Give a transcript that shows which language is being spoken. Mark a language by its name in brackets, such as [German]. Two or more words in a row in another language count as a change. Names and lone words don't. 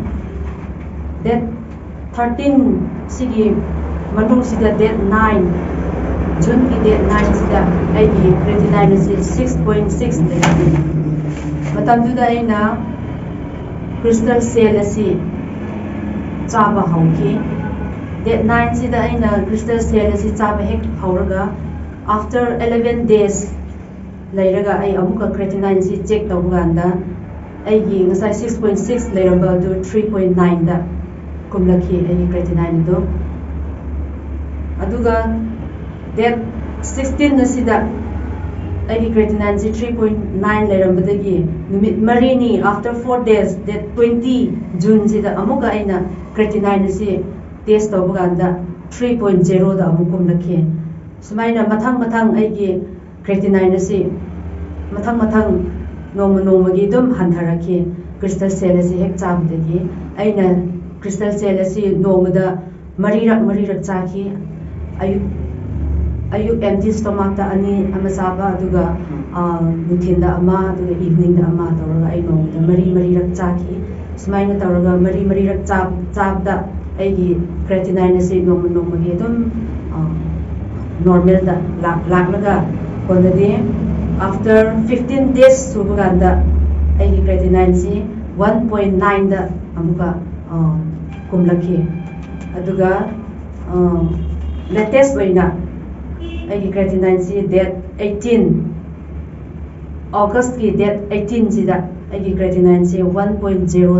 [Manipuri] date 13 sigi matung sida date 9 June ki date 9 sida ai gi creatinine asi 6.6 lerambe matam juda aina CrystalCell asi chaba hawki date 9 sida aina CrystalCell asi chaba hek hawraga [English] after 11 days [Manipuri] lairaga ai amuka creatinine si check tawganda ai gi ngasai 6.6 lairamba du 3.9 da kumlaki ai creatinine do aduga date 16 na sida ai gi creatinine si 3.9 lairamba dagi numit marini [English] after 4 days [Manipuri] date 20 June sida amuka aina creatinine si test tawganda 3.0 da amukum lakhi sumaina mathang ai gi creatinine asi mathang noma gi dum hantharaki CrystalCell asi hek chabdagi aina CrystalCell asi nomada marirak chaki ayuk [English] empty stomach [Manipuri] ta ani amasaba aduga nuthinda ama aduga evening da ama tawraga ai nomada marirak chaki sumaina tawraga marirak chabda aigi creatinine asi noma gi dum normal da laklaga konadi [English] after 15 days [Manipuri] subaganda aigi creatinine si 1.9 da amuka kumlaki aduga latest oina aigi creatinine si date 18 August ki date 18 sida aigi creatinine si 1.0